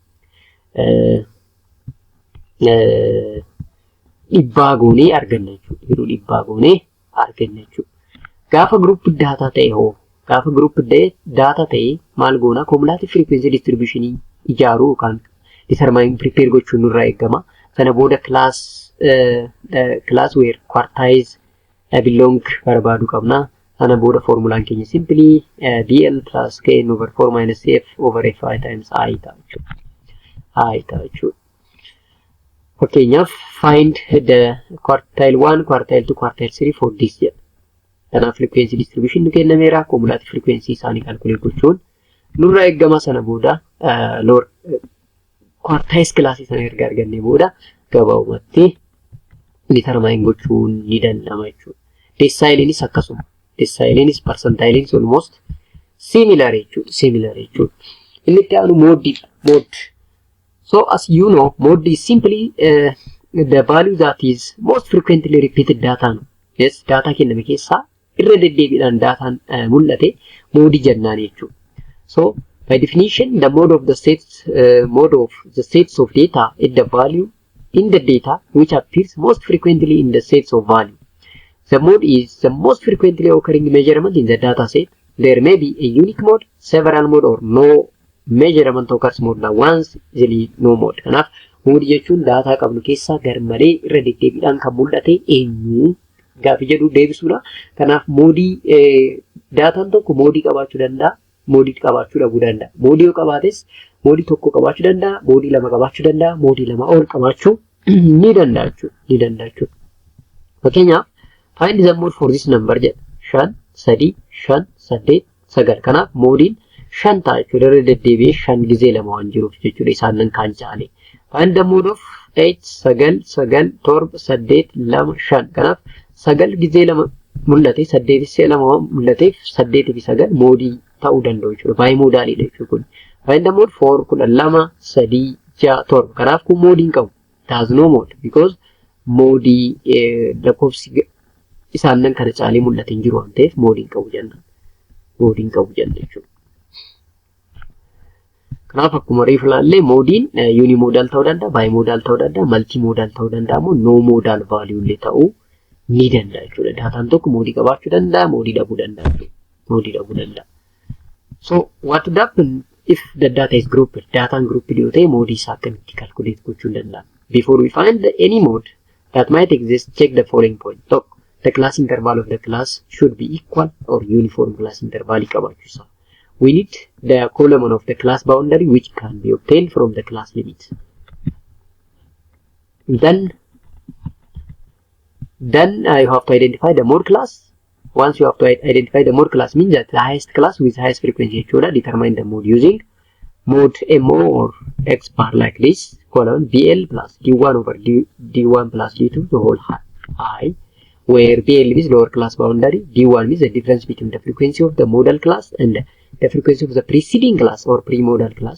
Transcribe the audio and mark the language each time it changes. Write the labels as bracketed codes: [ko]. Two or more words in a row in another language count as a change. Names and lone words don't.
[om] Dhibbaa goonee arganna jechuudha. Yeroo dhibbaa goonee arganna jechuudha. Gaafa [en] group data [om] ta'e hoo gaafa [en] group data [om] ta'e maal goona [en] cumulative frequency distribution [om] ijaaruu yookaan [en] determine prepare [om] gochuun nurraa eegama. Sana booda [en] class where quartiles belong [om] barbaadu qabna. Sana booda formulaan keenya [en] simply DL plus Kn over 4 minus F over Fi times I [om] ta'a jechuudha. Fakkeenyaaf [en] find the quartile 1, quartile 2, quartile 3 for this [om] jedha. Kanaaf [en] frequency distribution [om] nu kennameera. [en] Cumulative frequency [om] isaanii calculate gochuun nurraa eegama. Sana booda [en] quartiles classes [om] sana erga arganne booda gabaabumatti determine gochuun ni danda'ama jechuudha. Decileinis akkasuma. Decileinis percentilenis [en] almost similar [om] jechuudha. Inni itti aanu mode. [en] So as you know, mode is simply the value that is most frequently repeated data. [om] Yes, data kenname keessaa irra deddeebiidhaan dataan mul'ate mode jennaan jechuudha. [en] So by definition, the mode of the sets of data is the value in the data which appears most frequently in the sets of value. The mode is the most frequently occurring measurement in the data set. There may be a unique mode, several mode, or no measurement occurs more than once, usually no mode. [om] Kanaaf mode jechuun data qabnu keessaa garmalee irra deddeebiidhaan kan mul'ate eenyu gaafi jedhu deebisuudha. Kanaaf modii dataan tokko modii qabaachuu danda'a, modii qabaachuu dhabuu danda'a. Modii yoo qabaates moodii tokko qabaachuu danda'a, moodii lama qabaachuu danda'a, moodii lama ol qabaachuu ni danda'a. Fakkeenyaaf [en] find the mode for this number [om] jedha 5 3 5 8 9. Kanaaf moodiin 5 ta'a jechuudha. Irra deddeebi'ee 5 gizee lama waan jiruuf jechuudha. Isaan nan kaan ja'anii. [en] Find the mode of 8 9 9 7 8 2 5. [om] Kanaaf 9 gizee lama mul'ate 8 gizee lama mul'ateef 8 fi 9 moodii ta'uu danda'u jechuudha. Baay'ee moodaalidha jechuudha kun. [en] Find the mode for 12 3 6 7. [om] Kanaaf kun moodii hin qabu. [en] It has no mode because [om] moodii lakkoofsi isaan nan kana caalee mul'ate hin jiru waan ta'eef moodii hin qabu jechuudha. Kanaaf akkuma reefu ilaallee moodiin unimodal ta'uu danda'a, bimodal ta'uu danda'a, multimodal ta'uu danda'a, immoo [en] no modal value [om] illee ta'uu ni danda'a jechuudha. Daataan tokko moodii qabaachuu danda'a, moodii dhabuu danda'a. [en] So what would happen if the data is grouped? [om] Daataan grouped yoo ta'e moodii isaa akkamitti calculate gochuu danda'a? [en] Before we find any mode that might exist, check the following point. Tokko, the class interval of the class should be equal or uniform class interval [om] qabaachuu isaa. [en] We need the column of the class boundary which can be obtained from the class limits. Then you have to identify the mode class. Once you have to identify the mode class, means that the highest class with highest frequency, determine the mode using mode MO or X bar like this, column BL plus D1 over D1 plus D2 the whole I, where BL is lower class boundary, D1 is the difference between the frequency of the modal class and the frequency of the preceding class or pre-modal class.